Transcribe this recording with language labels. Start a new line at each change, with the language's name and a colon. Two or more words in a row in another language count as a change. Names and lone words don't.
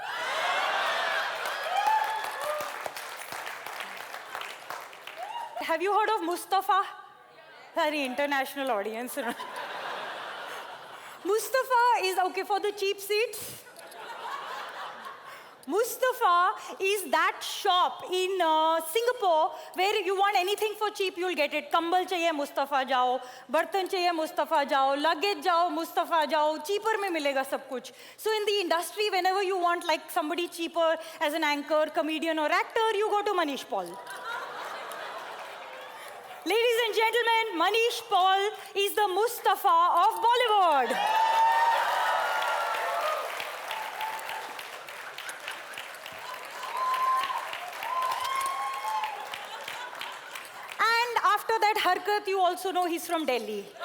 English: Have you heard of Mustafa? Very international audience. Mustafa is, okay, for the cheap seats. Mustafa is that shop in Singapore where you want anything for cheap, you'll get it.
Hindi: कंबल चाहिए, मुस्तफ़ा जाओ। बर्तन चाहिए, मुस्तफ़ा जाओ. लगेज जाओ, मुस्तफ़ा जाओ. चीपर में मिलेगा सब कुछ.
English: So in the industry, whenever you want like somebody cheaper as an anchor, comedian or actor, you go to Manish Paul. Ladies and gentlemen, Manish Paul is the Mustafa of Bollywood. And after that harkat, you also know he's from Delhi.